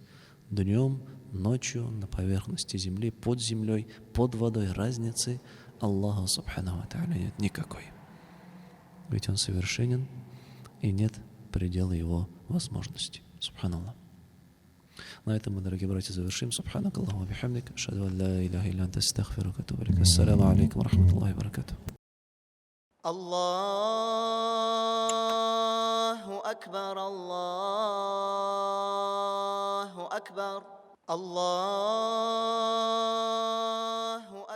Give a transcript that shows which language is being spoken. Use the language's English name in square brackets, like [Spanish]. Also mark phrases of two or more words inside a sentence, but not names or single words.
[Russian] Днем, ночью, на поверхности земли, под землей, под водой, разницы [Arabic] الله سبحانه وتعالى [Russian] нет никакой. Ведь Он совершенен, и нет предела Его возможностей. Субханаллах. На этом мы, дорогие братья, завершим. [Arabic] سبحانك اللهم وبحمدك أشهد أن لا إله إلا أنت أستغفرك وأتوب إليك. السلام عليكم ورحمة الله وبركاته. الله أكبر الله أكبر الله